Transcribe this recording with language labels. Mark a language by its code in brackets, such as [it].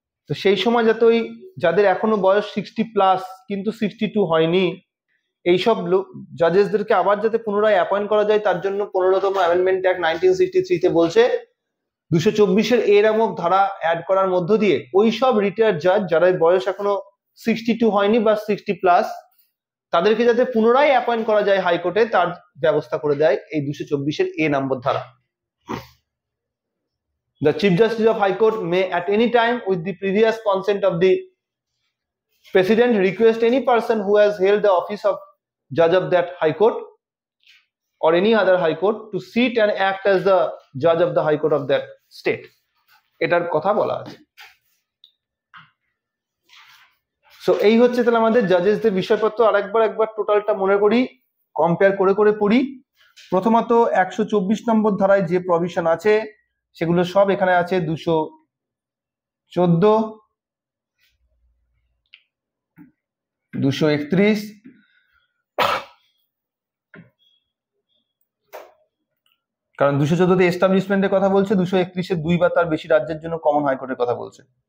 [bn] তো সেই সময় যাতে ওই যাদের এখনো বয়স 60+ কিন্তু 62 হয়নি, এইসব জাজেসদেরকে আবার যাতে পুনরায় অ্যাপয়েন্ট করা যায়, তার জন্য 15তম অ্যামেন্ডমেন্ট অ্যাক্ট 1963 বলছে 224 এ নামক ধারা অ্যাড করার মধ্য দিয়ে ওই সব রিটায়ার্ড জাজ যারা বয়স এখনো 62 হয়নি বা 60+, তাদেরকে যাতে পুনরায় অ্যাপয়েন্ট করা যায় হাইকোর্টে, তার ব্যবস্থা করে দেয় এই 224 নম্বর ধারা। [en] The Chief Justice of High Court may at any time with the previous consent of the President request any person who has held the office of judge of that High Court or any other High Court to sit and act as the judge of the High Court of that state. [bn] এটার কথা বলা আছে। So এই হচ্ছে তাহলে আমাদের জাজেসদের বিষয়পত্র। একবার টোটালটা মনে করি, কম্পেয়ার করে করে পড়ি। প্রথমত 124 নম্বর ধারায় যে প্রভিশন আছে সেগুলো সব এখানে আছে। 214, 231, কারণ 214 এস্টাবলিশমেন্টের কথা বলছে, 231 2 বা তার বেশি রাজ্যের জন্য কমন হাইকোর্টের কথা বলছে।